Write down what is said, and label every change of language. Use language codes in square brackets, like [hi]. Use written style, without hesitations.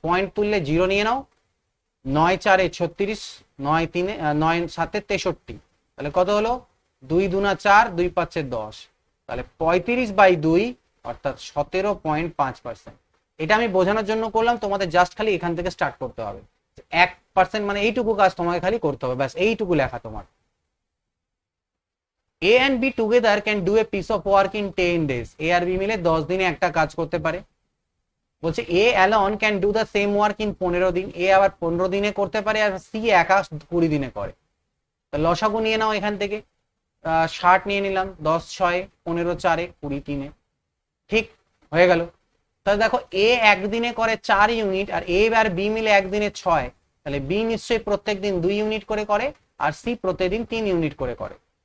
[bn] Point তুললে 0 নিয়ে নাও, 9 4 36, 9 3 9 7 63, তাহলে কত হলো? 2 2 4, 2 5 10, তাহলে 35/2 অর্থাৎ 17.5%। এটা আমি বোঝানোর জন্য করলাম, তোমাদের জাস্ট খালি এখান থেকে স্টার্ট করতে হবে। 1% মানে এইটুকু কাজ তোমাকে খালি করতে হবে, ব্যাস এইটুকু লেখা তোমার। [en] A and B together can do a piece of work in 10 days. [bn] A আর B মিলে 10 দিনে একটা কাজ করতে পারে। [en] বলছে A alone can do the same work in 15 দিন। [bn] A আবার 15 দিনে করতে পারে, আর C একা 20 দিনে করে। তো লসাগু নিয়ে নাও, এখান থেকে 60 নিয়ে নিলাম, 10 6 15 4 20 3। ঠিক হয়ে গেল। তাহলে দেখো A একদিনে করে 4 unit, আর A আর B মিলে একদিনে 6, তাহলে B নিশ্চয়ই প্রত্যেক দিন 2 ইউনিট করে করে, আর C প্রত্যেকদিন 3 ইউনিট করে করে।